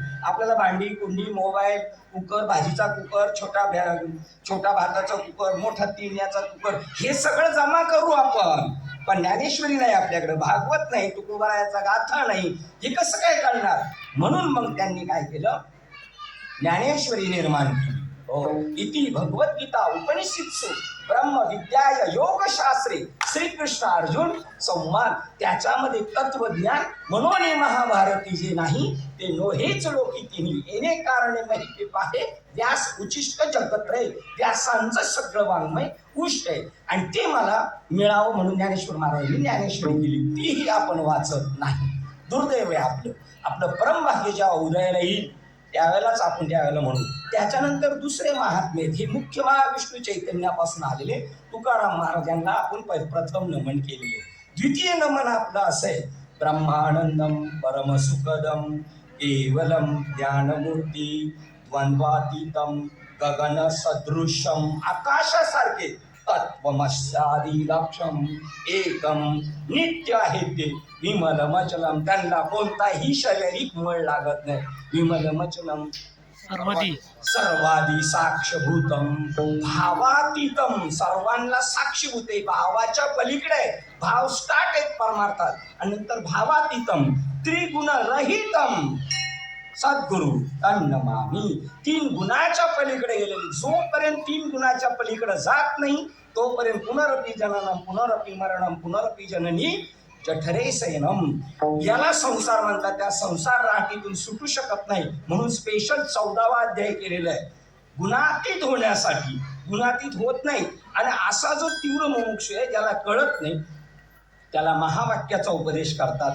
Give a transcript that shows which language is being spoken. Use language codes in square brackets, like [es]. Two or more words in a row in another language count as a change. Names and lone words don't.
[mr] आपल्याला भांडी कुंडी मोबाईल कुकर, भाजीचा कुकर, छोटा भाताचा कुकर, मोठा तिण्याचा कुकर, हे सगळं जमा करू आपण, पण ज्ञानेश्वरी नाही आपल्याकडे, भागवत नाही, तुकोबारायाचा गाथा नाही, हे कसं काय कळणार? म्हणून मग त्यांनी काय केलं, ज्ञानेश्वरी निर्माण केली. [sa] इति भगवद्गीता उपनिषत्सु ब्रह्मविद्याय योगशास्त्रे श्रीकृष्ण अर्जुन संवाद. [mr] त्याच्यामध्ये तत्वज्ञान म्हणून महाभारती जे नाही ते नोहेच लोकी तिन्ही येणे कारणे माहिती पाहे व्यास उचिष्ट जगत्रय. व्यासांचं सगळं वाङ्मय उष्ट आहे आणि ते मला मिळावं म्हणून ज्ञानेश्वर महाराजांनी ज्ञानेश्वरी दिली, तीही आपण वाचत नाही. दुर्दैव आहे आपलं. आपलं परमभाग्य जेव्हा उदयाला येईल त्यावेळेलाच आपण त्यावेळेला म्हणू. त्याच्यानंतर दुसरे महात्मे हे मुख्य महाविष्णू चैतन्यापासून आलेले तुकाराम महाराजांना आपण प्रथम नमन केलेले. द्वितीय नमन आपलं असं आहे, [sa] ब्रह्मानंदम परमसुखदम केवलम ज्ञानमूर्ती द्वंद्वातीतम गगन सदृशम. आकाशासारखे तत्वमस्यादी लक्षम एकम नित्य [mr] आहे ते [sa] विमलमचलम. [mr] त्यांना कोणताही शारीरिक मळ लागत नाही. [sa] विमलमचलम सर्वादी साक्षभूतम भावातीतम. [mr] सर्वांना साक्षीभूत आहे, भावाच्या पलीकडे. भाव स्टार्ट आहेत परमार्थात आणि नंतर [sa] भावातीतम त्रिगुण रहितम सद्गुरु तन्नमामी. [mr] 3 गुणाच्या पलीकडे गेलेली. जोपर्यंत 3 गुणाच्या पलीकडे जात नाही तोपर्यंत [sa] पुनरपी जननम पुनरपी मरणम पुनरपी जननी जठरे सैनम. [mr] याला संसार म्हणतात. त्या संसार राटीतून सुटू शकत नाही म्हणून स्पेशल 14वा अध्याय केलेला आहे गुणातीत होण्यासाठी. गुणातीत होत नाही आणि असा जो तीव्र मुमुक्षु आहे ज्याला कळत नाही त्याला महावाक्याचा उपदेश करतात.